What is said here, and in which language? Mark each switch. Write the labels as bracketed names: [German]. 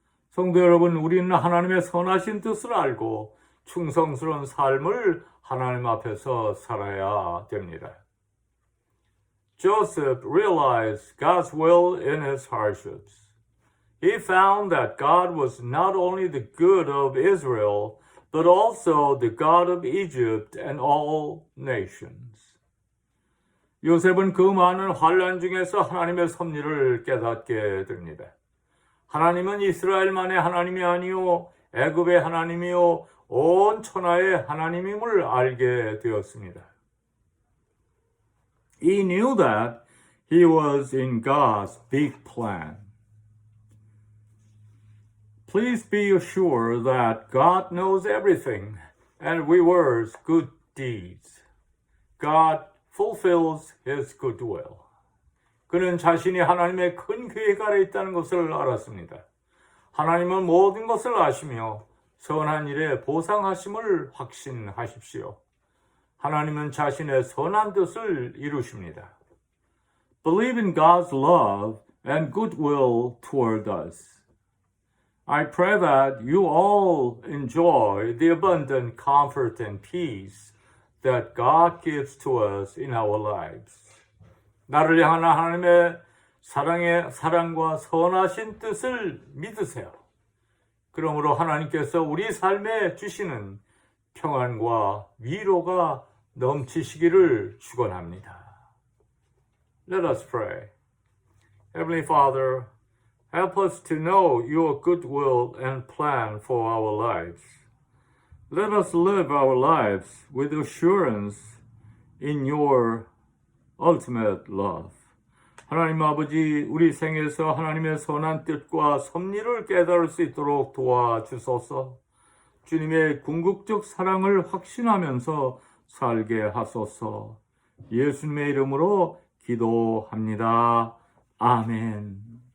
[Korean] 성도 여러분, 우리는 하나님의 선하신 뜻을 알고 충성스러운 삶을 하나님 앞에서 살아야 됩니다. [English] Joseph realized God's will in his hardships. He found that God was not only the good of Israel, but also the God of Egypt and all nations. [Korean] 요셉은 그 많은 환난 중에서 하나님의 섭리를 깨닫게 됩니다. 하나님은 이스라엘만의 하나님이 아니요 애굽의 하나님이요 온 천하의 하나님임을 알게 되었습니다. [English] He knew that he was in God's big plan. Please be assured that God knows everything and rewards good deeds. God fulfills his good will. [Korean] 그는 자신이 하나님의 큰 계획 아래 있다는 것을 알았습니다. 하나님은 모든 것을 아시며 선한 일에 보상하심을 확신하십시오. 하나님은 자신의 선한 뜻을 이루십니다. [English] Believe in God's love and goodwill toward us. I pray that you all enjoy the abundant comfort and peace that God gives to us in our lives. [Korean] 나를 향한 하나님의 사랑과 선하신 뜻을 믿으세요. 그러므로 하나님께서 우리 삶에 주시는 평안과 위로가 넘치시기를 축원합니다. [English] Let us pray. Heavenly Father, help us to know your good will and plan for our lives. Let us live our lives with assurance in your ultimate love. [Korean] 하나님 아버지, 우리 생에서 하나님의 선한 뜻과 섭리를 깨달을 수 있도록 도와주소서. 주님의 궁극적 사랑을 확신하면서 살게 하소서. 예수님의 이름으로 기도합니다. 아멘.